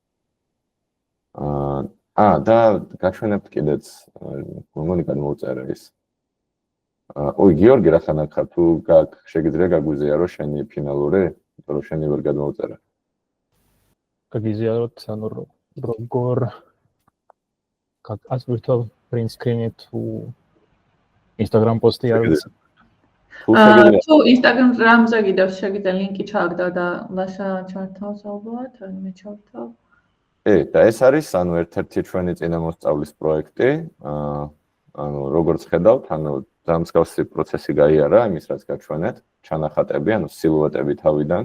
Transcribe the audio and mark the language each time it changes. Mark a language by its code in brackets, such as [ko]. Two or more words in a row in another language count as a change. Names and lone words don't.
[ka] და გაჩვენებთ კიდეც გონი გადმოუწერა ის. ой, გიორგი, რა ხან აქ თუ შეგიძლია გაგვიზიარო შენი ფინალური, იმიტომ რომ შენი ვერ გადმოუწერა. გაგიზიაროთ, ანუ როგორ [en] as virtual print screen [ka] თუ Instagram post-ი არის. თუ Instagram-ზე კიდევ შეგიძლია ლინკი ჩააგდო და ლაშა ჩართავს ალბათ, ან მე ჩავთავ. და ეს არის ანუ ერთ-ერთი ჩვენი წინამოსწავლის პროექტი. ანუ როგორც ხედავთ, ანუ დამსგავსი პროცესი გაიარა იმის რაც გაჩვენეთ, ჩანახატები, ანუ სილუეტები თავიდან.